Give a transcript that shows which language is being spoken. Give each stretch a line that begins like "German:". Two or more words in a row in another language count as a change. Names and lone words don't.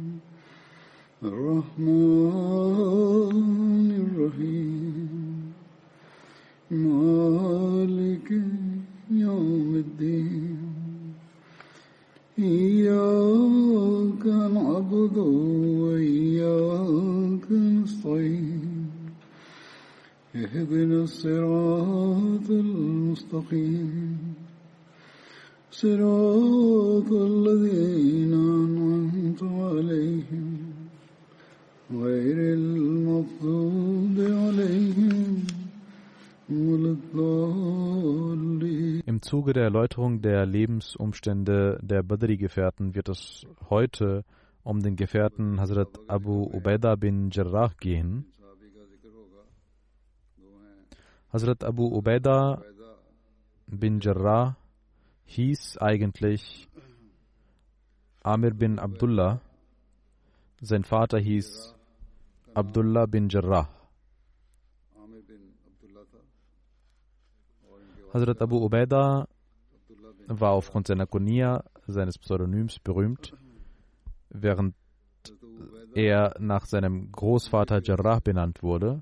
Arabic: الرحمن الرحيم مالك يوم الدين إياك نعبد وإياك نستعين اهدنا الصراط المستقيم صراط الذين أنعمت عليهم غير المغضوب عليهم ولا الضالين.
German: Im Zuge der Erläuterung der Lebensumstände der Badri-Gefährten wird es heute um den Gefährten Hazrat Abu Ubaidah bin Jarrah gehen. Hazrat Abu Ubaidah bin Jarrah hieß eigentlich Amir bin Abdullah. Sein Vater hieß Abdullah bin Jarrah. Hazrat Abu Ubaidah war aufgrund seiner Kunya, seines Pseudonyms, berühmt, während er nach seinem Großvater Jarrah benannt wurde.